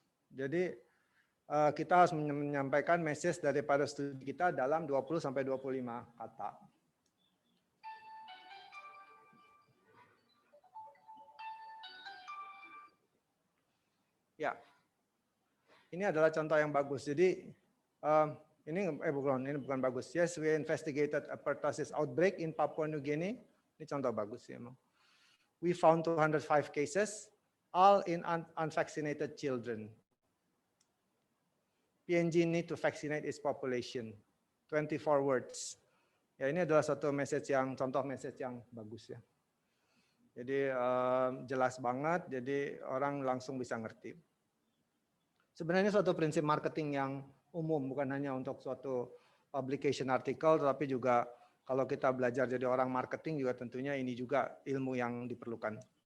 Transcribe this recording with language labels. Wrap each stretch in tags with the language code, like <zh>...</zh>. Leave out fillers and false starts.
<id>Jadi kita harus menyampaikan message daripada studi kita dalam 20 sampai 25 kata. Ya, ini adalah contoh yang bagus. Jadi ini bukan bagus.</id> <en>Yes, we investigated a pertussis outbreak in Papua New Guinea.</en> <id>Ini contoh bagus ya, emang.</id> <en>We found 205 cases, all in unvaccinated children. PNG need to vaccinate its population. 24 words.</en> <id>Ya, ini adalah satu contoh message yang bagus ya. Jadi jelas banget, jadi orang langsung bisa ngerti. Sebenarnya suatu prinsip marketing yang umum, bukan hanya untuk suatu publication artikel, tetapi juga kalau kita belajar jadi orang marketing juga tentunya ini juga ilmu yang diperlukan.</id>